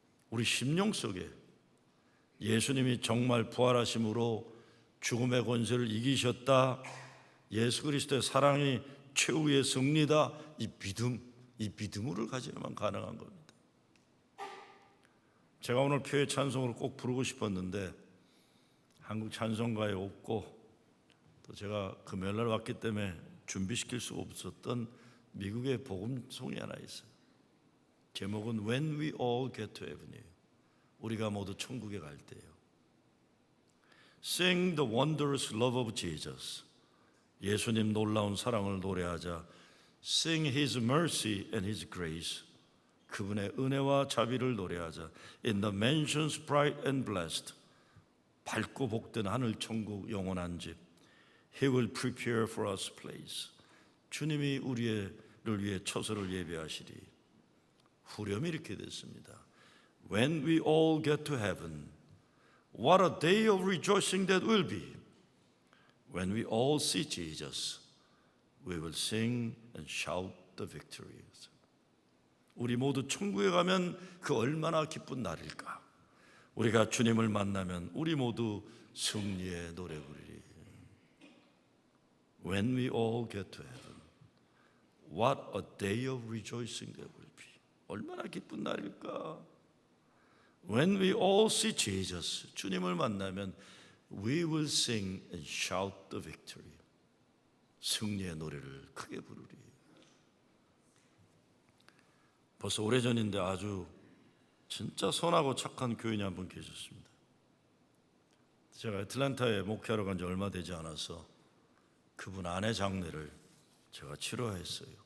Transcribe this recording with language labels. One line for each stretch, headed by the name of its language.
Korean: 우리 심령 속에 예수님이 정말 부활하심으로 죽음의 권세를 이기셨다, 예수 그리스도의 사랑이 최후의 승리다, 이 믿음을 가지야만 가능한 겁니다. 제가 오늘 교회 찬송으로 꼭 부르고 싶었는데 한국 찬송가에 없고, 또 제가 금요일날 왔기 때문에 준비시킬 수 없었던 미국의 복음송이 하나 있어요. 제목은 When We All Get to Heaven이에요. 우리가 모두 천국에 갈 때요.
English: Sing the wondrous love of Jesus.
Korean: 예수님 놀라운 사랑을 노래하자.
English: Sing His mercy and His grace.
Korean: 그분의 은혜와 자비를 노래하자.
English: In the mansions bright and blessed.
Korean: 밝고 복된 하늘 천국 영원한 집.
English: He will prepare for us place.
Korean: 주님이 우리를 위해 처소를 예배하시리. 후렴이 이렇게 됐습니다.
English: When we all get to heaven, what a day of rejoicing that will be. When we all see Jesus, we will sing and shout the victory.
Korean: 우리 모두 천국에 가면 그 얼마나 기쁜 날일까. 우리가 주님을 만나면 우리 모두 승리의 노래 부르리.
English: When we all get to heaven, what a day of rejoicing that will be.
Korean: 얼마나 기쁜 날일까.
English: When we all see Jesus,
Korean: 주님을 만나면
English: we will sing and shout the victory.
Korean: 승리의 노래를 크게 부르리. 벌써 오래전인데 아주 진짜 선하고 착한 교인이 한 분 계셨습니다. 제가 애틀랜타에 목회하러 간 지 얼마 되지 않아서 그분 아내 장례를 제가 치러했어요.